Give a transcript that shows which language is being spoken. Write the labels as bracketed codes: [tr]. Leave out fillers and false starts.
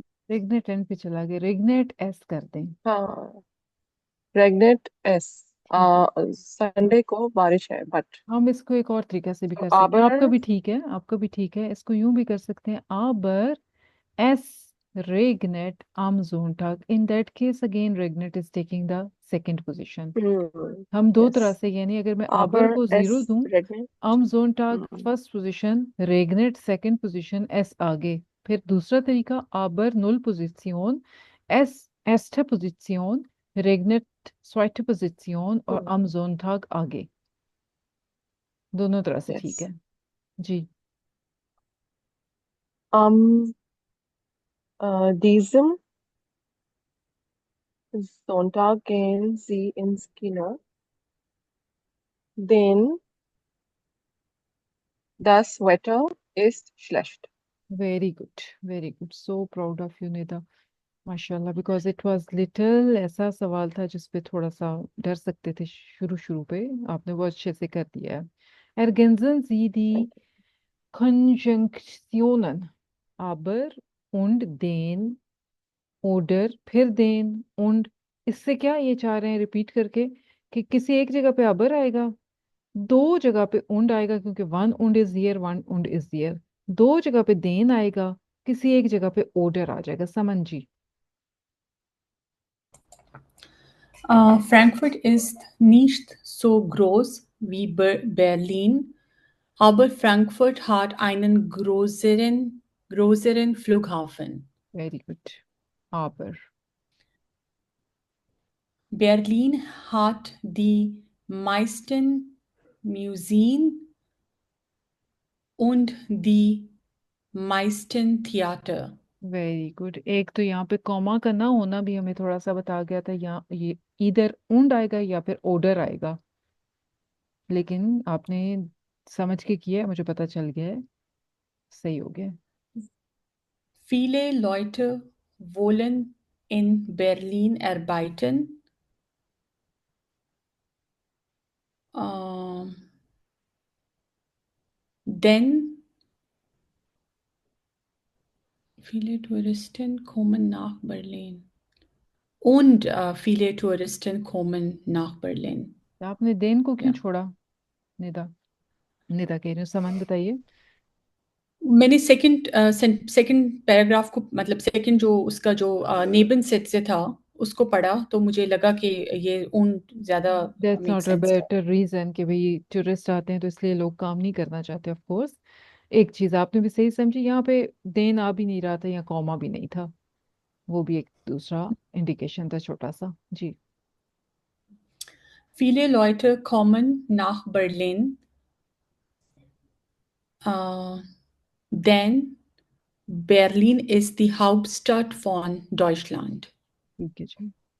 [hi] रेगनेट and पे चला गया, रेगनेट एस कर दें। [de] हाँ, regnet es. [hi] संडे को बारिश है, बट हम इसको एक और तरीके से भी कर सकते हैं, आपका [de] aber [hi] भी ठीक है, आपका भी ठीक है, इसको यूं भी कर सकते हैं, [de] आबर एस regnet am Sonntag. [en] In that case again regnet is taking the second position. [hi] हम दो तरह [en] yes. [hi] से, यानी अगर मैं आबर [de] Aber [hi] को जीरो [de] es [hi] दूं, [de] regnet. am Sonntag हम्म, [hi] first position, रेगनेट second position, S आगे। फिर दूसरा तरीका, आबर null position, S erste position, रेगनेट zweite position और am Sonntag आगे। दोनों तरह से ठीक [en] yes. [hi] है जी। [de] Am diesem Sonntag gehen Sie ins Kino, denn das Wetter ist schlecht. [en] very good, very good, so proud of you [hi] Nida, माशाल्लाह, [en] because it was little, [hi] ऐसा सवाल था जिसपे थोड़ा सा डर सकते थे शुरू शुरू पे, आपने बहुत अच्छे से कर दिया है। [de] Ergänzen Sie die [en] Thank you. [de] Konjunktionen aber und den oder [hi] फिर den und, इससे क्या ये चाह रहे हैं रिपीट करके कि किसी एक जगह पे अबर आएगा, दो जगह पे und आएगा, क्योंकि [en] one und is here, one und is there, [hi] दो जगह पे den आएगा, किसी एक जगह पे order आ जाएगा, समन जी। [de] Frankfurt ist nicht so groß wie Berlin, aber Frankfurt hat einen größeren Flughafen. [en] very good, aber [de] Berlin hat die meisten Museen und die meisten Theater. [en] Very good. [hi] एक तो यहाँ पे कॉमा का ना होना भी हमें थोड़ा सा बता गया था, यहाँ ये इधर und आएगा या फिर order आएगा, लेकिन आपने समझ के किया है, मुझे पता चल गया है, सही हो गया। [de] Viele Leute wollen in Berlin arbeiten. Ähm, denn viele Touristen kommen nach Berlin. Und viele Touristen kommen nach Berlin. [hi] तो आपने देन को क्यों [de] Ja. [hi] छोड़ा? निदा, निदा कह रही हूँ, समान बताइए। मैंने सेकंड पैराग्राफ को, मतलब सेकंड जो उसका जो नेबन सेट से था उसको पढ़ा, तो मुझे लगा कि ये उन ज्यादा [en] That's make not a sense कर। [hi] बेटर रीजन कि भाई टूरिस्ट आते हैं तो इसलिए लोग काम नहीं करना चाहते, ऑफ कोर्स। एक चीज आपने भी सही समझी, यहाँ पे देन आ भी नहीं रहा था, यहाँ कॉमा भी नहीं था, वो भी एक दूसरा इंडिकेशन था छोटा सा जी। [de] Viele Leute kommen nach Berlin, denn Berlin ist die Hauptstadt von Deutschland. [hi] ठीक है जी।